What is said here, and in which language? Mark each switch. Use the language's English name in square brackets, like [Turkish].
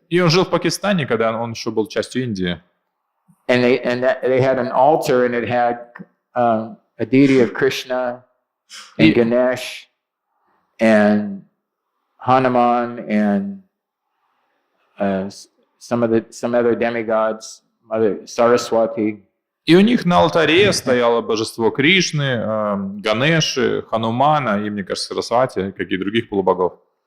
[Russian] И он жил в Пакистане, когда он еще был частью Индии. [English] And they had an altar, and it had a deity of Krishna and Ganesh and Hanuman and some other demigods, Mother Saraswati. [Russian] И у них на алтаре стояло божество Кришны, Ганеши, Ханумана и, мне кажется, Сарасвати, каких других полубогов.